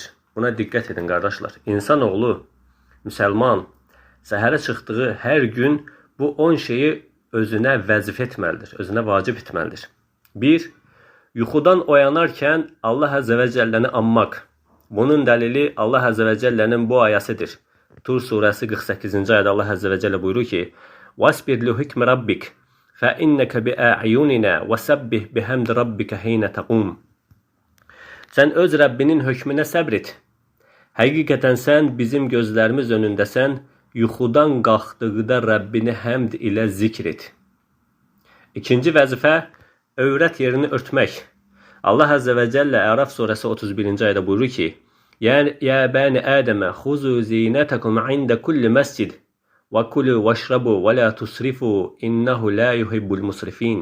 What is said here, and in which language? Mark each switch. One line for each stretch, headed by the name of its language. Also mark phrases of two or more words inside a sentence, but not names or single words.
Azerbaijani: Buna diqqət edin, qardaşlar. İnsanoğlu, müsəlman, səhərə çıxdığı hər gün bu 10 şeyi özünə vəzifə etməlidir, özünə vacib etməlidir. 1. Yuxudan oyanarkən Allah
Arabic: عز وجل
Azerbaijani: anmaq. Bunun dəlili Allah
Arabic: عز وجل
Azerbaijani: bu ayəsidir. Tur surəsi 48-ci ayədə Allah
Arabic: عز وجل
Azerbaijani: buyurur ki,
Arabic: وَاسْبِرْ لِحُكْمِ رَبِّكَ فَإِنَّكَ بِأَعْيُنِنَا وَسَبِّحْ بِحَمْدِ رَبِّكَ حِينَ تَقُومُ.
Azerbaijani: Sən öz Rəbbinin hökmünə səbr et. Həqiqətən sən bizim gözlərimiz önündəsən, yuxudan qalxdıqda Rəbbini həmd ilə zikr et. İkinci vəzifə, övrət yerini örtmək.
Arabic: الله عز وجل
Azerbaijani: Ərəf surəsi 31-ci ayədə buyurur ki,
Arabic: يا بني آدم خذوا زينتكم عند كل مسجد وكلوا واشربوا ولا تسرفوا إنه لا يحب المسرفين.